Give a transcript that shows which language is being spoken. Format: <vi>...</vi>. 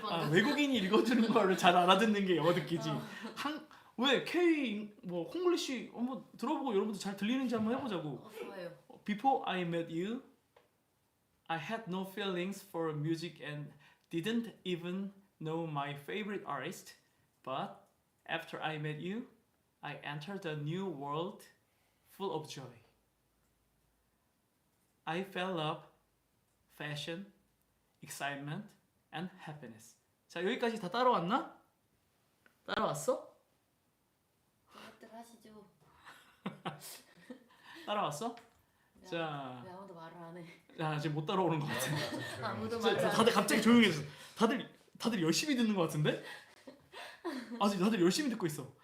<ko>외국인이 읽어주는 거를 잘 알아듣는 게 영어 듣기지. 왜 K 뭐 콩글리시 한번 들어보고 여러분들 잘 들리는지 한번 해보자고. 좋아요.</ko> <en>Before I met you, I had no feelings for music and didn't even know my favorite artist. But after I met you, I entered a new world full of joy. I felt love, fashion, excitement, and happiness.</en> <ko>자, 여기까지 다 따라왔나? 따라왔어? 그것들 하시죠. 따라왔어? 왜, 자, 왜 아무도 말을 안 해? 지금 못 따라오는 것 같아. 아무도 말을 안 해. 다들 갑자기 조용해졌어. 다들 열심히 듣는 것 같은데? 지금 다들 열심히 듣고 있어.</ko>